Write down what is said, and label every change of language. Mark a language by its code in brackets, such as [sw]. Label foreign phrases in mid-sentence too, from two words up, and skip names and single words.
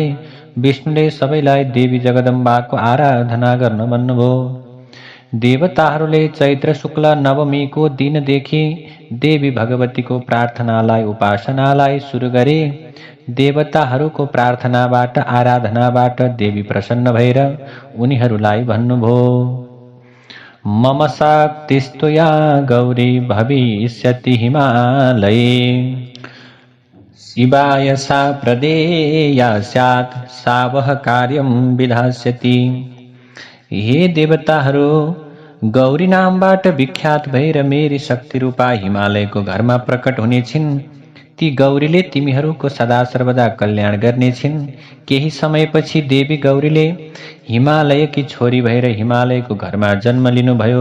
[ne] विष्णुले सबैलाई देवी जगदम्बाको आराधना गर्न भन्नुभयो। देवताहरूले चैत्र शुक्ल नवमीको दिनदेखि देवी भगवतीको प्रार्थनालाई उपासनालाई सुरु गरे। देवताहरूको प्रार्थनाबाट आराधनाबाट देवी प्रसन्न भएर उनीहरूलाई भन्नुभयो, [sa] मम शक्तिस्तु या गौरी भविष्यति हिमालये शिवाय सा प्रदेया स्यात् सा वह कार्यं विधास्यति। [ne] हे देवताहरू, गौरी नामबाट विख्यात भएर मेरी शक्ति रूपा हिमालयको घरमा प्रकट हुने छिन्। ती गौरीले तिमीहरूको सदा सर्वदा कल्याण गर्ने छिन्। केही समयपछि देवी गौरीले हिमालयकी छोरी भएर हिमालयको घरमा जन्म लिनुभयो।